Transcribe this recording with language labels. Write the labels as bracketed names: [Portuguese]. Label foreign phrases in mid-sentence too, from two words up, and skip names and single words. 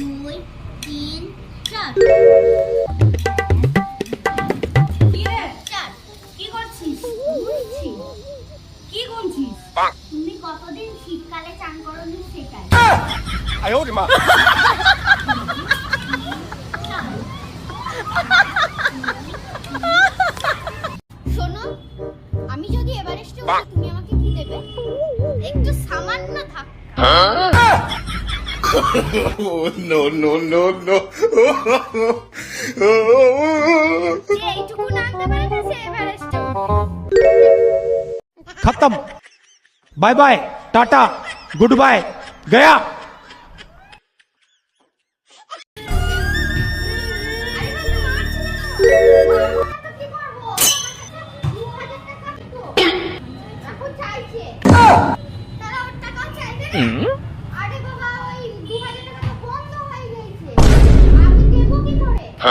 [Bangla] 2 3 4 কি রে 4 কি করছিস? গুনছি। কি গুনছিস? তুমি কতদিন শীতকালে চান করনি সেটাই। [Chinese] 哎呦我的妈！ [Bangla] শোনো, আমি যদি এভারেস্টে উঠি তুমি আমাকে কি দেবে? একটু সামান্য ধাক্কা। [English] no no no no! [Bangla] যে এইটুকু নামতে পারে না সে এভারেস্টে উঠে। [Hindi] खत्म। [English] bye bye, [Hindi] टाटा, [English] good bye, [Hindi] गया। [Bangla] আরে বাবা, ওই 2000 টাকা তো বন্ধ হয়ে গেছে, আমি দেবো কি করে?